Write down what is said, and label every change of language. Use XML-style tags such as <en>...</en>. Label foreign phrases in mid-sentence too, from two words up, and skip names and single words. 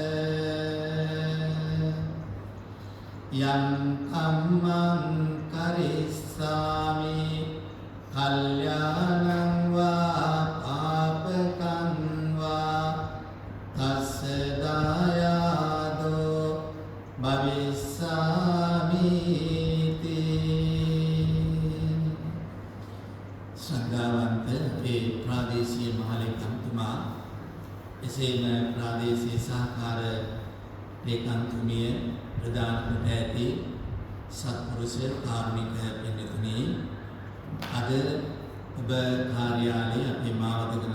<pi>යං කම්මං කරිස්සාමි කල්යාණං වා පාපකං වා තස්ස දායාදෝ භවිස්සාමි තී.</pi> <si>ශ්‍රද්ධාවන්ත අපේ ප්‍රාදේශීය මහලේකම්තුමා, එසේම ප්‍රාදේශීය සහකාර ලේකම්තුමිය, ප්‍රධාන කොට ඇති සත්පුරුෂ කාර්මික පින්තුනි, අද ඔබ කාර්යාලයේ අපේ මාවතගම</si>